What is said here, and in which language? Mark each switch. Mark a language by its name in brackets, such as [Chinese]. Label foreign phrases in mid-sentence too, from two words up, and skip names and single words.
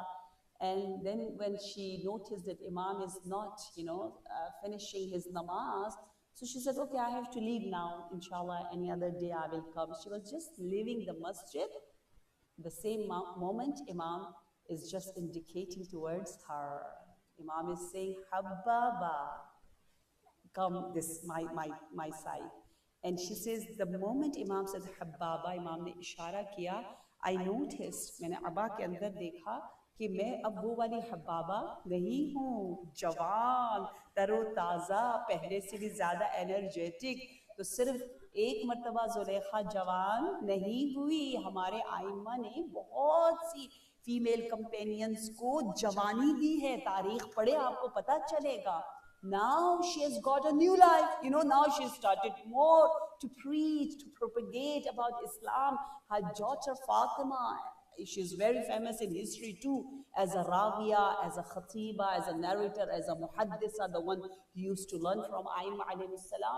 [English] And then when she noticed that Imam is not, finishing his namaz, so she said, okay, I have to leave now, inshallah, any other day I will come. She was just leaving the masjid. The same moment, Imam is just indicating towards her. Imam is saying, Habbaba, come this my side. And she says, the moment Imam says Habbaba, [Hindi] इमाम ने इशारा किया, [English] I noticed, [Hindi] मैंने अबा के अंदर देखा कि मैं अब वो वाली हब्बाबा नहीं हूँ, जवान, तरोताज़ा, पहले से भी ज़्यादा एनर्जेटिक. तो सिर्फ एक मर्तबा ज़ुलेखा जवान नहीं हुई, हमारे आइम्मा ने बहुत सी [English] female companions [Hindi] को जवानी दी है. तारीख पढ़े आपको पता चलेगा. [English] Now she has got a new life, now she started more to preach, to propagate about Islam. Her daughter Fatima, she's very famous in history too, as a Razia, as a Khatiba, as a narrator, as a Muhaddisa, the one who used to learn from Aima [Arabic] عليه السلام.